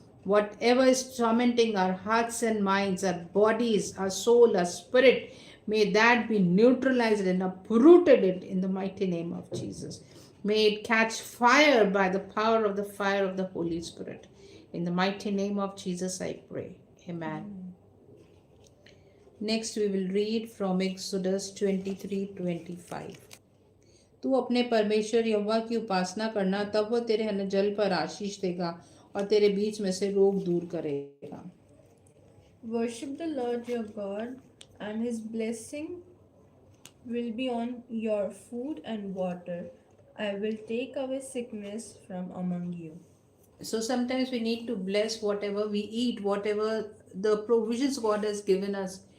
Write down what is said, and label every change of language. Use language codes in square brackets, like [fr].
[en] Whatever is tormenting our hearts and minds, our bodies, our soul, our spirit, may that be neutralized and uprooted it in the mighty name of Jesus. May it catch fire by the power of the fire of the Holy Spirit. In the mighty name of Jesus, I pray. Amen. Next, we will read from Exodus 23:25. [hi] तू अपने परमेश्वर यहोवा की उपासना करना, तब वो तेरे अन्न जल पर आशीष देगा और तेरे बीच में से रोग दूर करेगा। [en] Worship the Lord your God, and his blessing will be on your food and water. I will take away sickness from among you. So sometimes we need to bless whatever we eat, whatever the provisions God has given us.